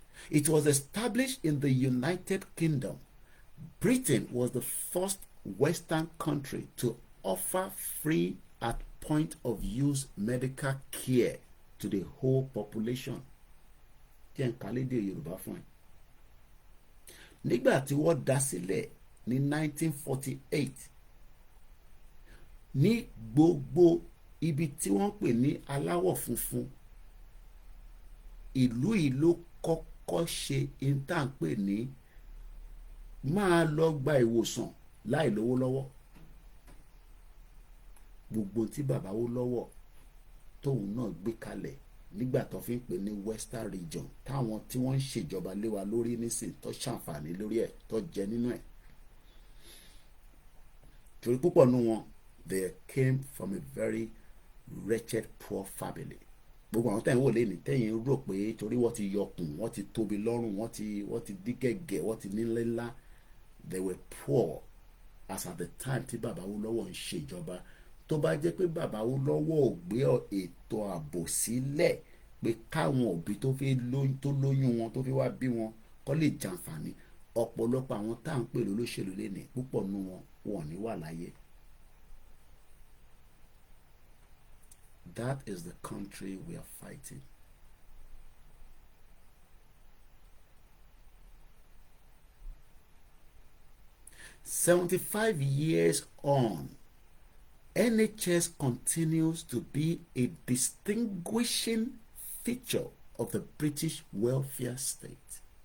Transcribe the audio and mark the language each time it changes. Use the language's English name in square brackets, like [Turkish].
[English] It was established in the United Kingdom. Britain was the first Western country to offer free at point of use medical care to the whole population. [Yoruba] Tí ẹ̀ ń kálé dé Yorùbá fún ẹ. Nígbà tí wọ́n dá sílẹ̀ ní 1948 ní gbogbo ibi tí wọ́n pè ní aláwọ̀ funfun, ìlú yìí ló kọ́kọ́ ṣe ìtànpè ní máa lọ gba ìwòsàn láì lówó lọ́wọ́. Gbogbo tí bàbá wó lọ́wọ́ tóun náà gbé kalẹ̀ nígbà tó fi ń pè ní Western region táwọn tí wọ́n ń ṣèjọba lé wa lórí nísìn tó ṣàǹfààní lórí ẹ̀ tó jẹ nínú ẹ̀. Torí púpọ̀ nínú wọn [English] they came from a very wretched poor family. [Yoruba] Gbogbo àwọn tẹ̀yìn wò lé ní tẹ̀yìn rò pé torí wọ́n ti yọkùn, wọ́n ti tóbi lọ́rùn, wọ́n ti dí gẹ̀gẹ̀, wọ́n ti nílé ńlá. [English] They were poor as at the time [Yoruba] tí bàbá wó lọ́wọ́ ń ṣèjọba. Tó bá jẹ́ pé bàbá wó lọ́wọ́ ò gbé ètò ààbò sílẹ̀ pé káwọn òbí tó lóyún wọn tó fi wá bí wọn kó lè jàǹfààní, ọ̀pọ̀lọpọ̀ àwọn tá à ń pè lólóṣèlú lénìí púpọ̀ nínú wọn wọ́n ní wà láyé. [English] That is the country we are fighting. "75 years on, NHS continues to be a distinguishing feature of the British welfare state."